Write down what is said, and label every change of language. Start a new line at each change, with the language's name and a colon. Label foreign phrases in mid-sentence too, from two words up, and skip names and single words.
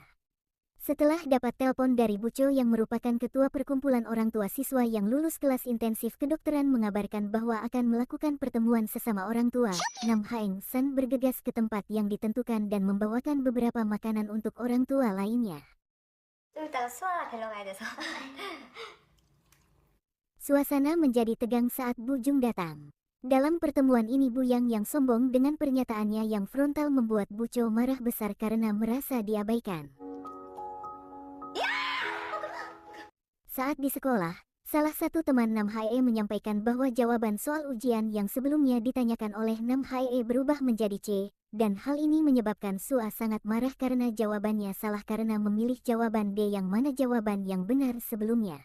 Indonesian: Setelah dapat telepon dari Bu Cho yang merupakan ketua perkumpulan orang tua siswa yang lulus kelas intensif kedokteran mengabarkan bahwa akan melakukan pertemuan sesama orang tua, Nam Haeng San bergegas ke tempat yang ditentukan dan membawakan beberapa makanan untuk orang tua lainnya.
Korean: 좀 이따가 수아 뵈러 가야 돼서.
Indonesian: Suasana menjadi tegang saat Bu Jung datang. Dalam pertemuan ini Bu Yang yang sombong dengan pernyataannya yang frontal membuat Bu Cho marah besar karena merasa diabaikan. Saat di sekolah, salah satu teman Nam Hae menyampaikan bahwa jawaban soal ujian yang sebelumnya ditanyakan oleh Nam Hae berubah menjadi C, dan hal ini menyebabkan Sua sangat marah karena jawabannya salah karena memilih jawaban D yang mana jawaban yang benar sebelumnya.